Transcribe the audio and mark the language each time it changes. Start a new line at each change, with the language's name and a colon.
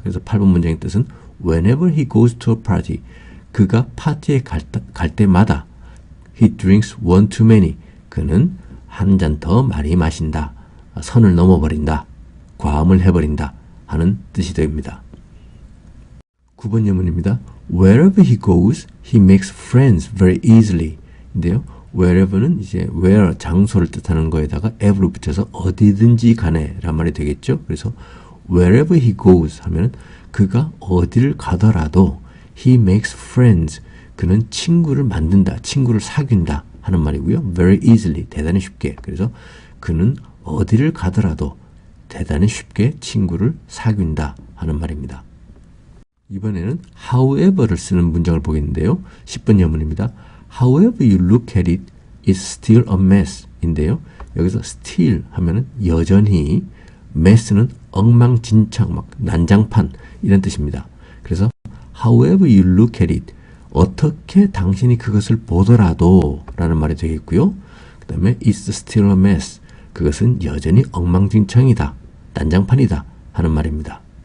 Korean: 그래서 8번 문장의 뜻은
English: whenever he goes to a party,
Korean: 그가 파티에 갈 때마다
English: he drinks one too many,
Korean: 그는 한 잔 더 많이 마신다, 선을 넘어버린다, 과음을 해버린다 하는 뜻이 됩니다. 9번 예문입니다.
English: Wherever he goes, he makes friends very easily.
Korean: 인데요. wherever는 이제 where, 장소를 뜻하는 거에다가 ever를 붙여서 어디든지 간에 란 말이 되겠죠. 그래서
English: wherever he goes
Korean: 하면 그가 어디를 가더라도
English: he makes friends,
Korean: 그는 친구를 만든다, 친구를 사귄다 하는 말이고요.
English: very easily,
Korean: 대단히 쉽게. 그래서 그는 어디를 가더라도 대단히 쉽게 친구를 사귄다 하는 말입니다. 이번에는 however를 쓰는 문장을 보겠는데요. 10번 예문입니다.
English: However you look at it, it's still a mess
Korean: 인데요. 여기서 still 하면은 여전히, mess는 엉망진창, 막 난장판 이런 뜻입니다. 그래서
English: however you look at it,
Korean: 어떻게 당신이 그것을 보더라도 라는 말이 되겠고요. 그 다음에
English: it's still a mess,
Korean: 그것은 여전히 엉망진창이다, 난장판이다 하는 말입니다.